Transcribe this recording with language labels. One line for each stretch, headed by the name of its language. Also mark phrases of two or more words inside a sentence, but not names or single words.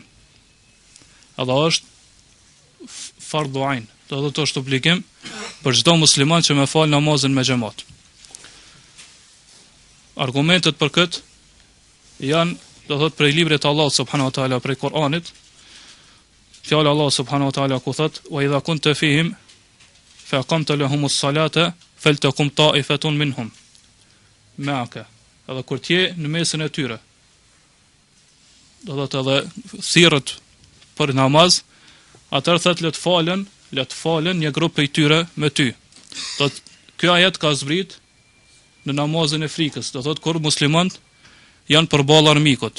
Albanian: Edhe është
Arabic: فرض عين,
Albanian: do të thotë është obligim për çdo musliman që më fal namazin me xhamat. Argumentet për këtë janë, do thot prej librit të Allahut
Arabic: سبحانه وتعالى,
Albanian: prej Kur'anit.
Arabic: Fjala Allah سبحانه وتعالى
Albanian: ku thot:
Arabic: "وإذا كنت فيهم فأقمت لهم الصلاة فلتقم طائفة منهم معك."
Albanian: Edhe kur ti je në mesin e tyre, do thot edhe thirrët për namaz, atëherë thot le të falen një grup prej tyre me ty. Do ky ajet ka zbrit në namazin e frikës, do thot kur muslimanët janë përballë armikut.